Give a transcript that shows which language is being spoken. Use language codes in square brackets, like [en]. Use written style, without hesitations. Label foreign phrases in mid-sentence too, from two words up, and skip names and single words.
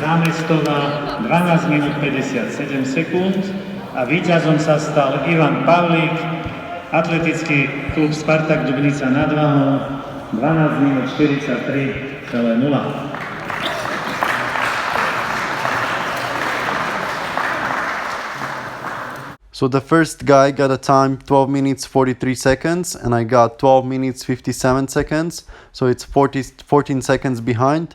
[sk] Námestova 12 minút 57 sekúnd a víťazom sa stal Ivan Pavlík, atletický klub Spartak Dubnica nad Váhom 12 minút 43,0. [en] So the first guy got a time 12 minutes 43 seconds and I got 12 minutes 57 seconds. So it's 14 seconds behind.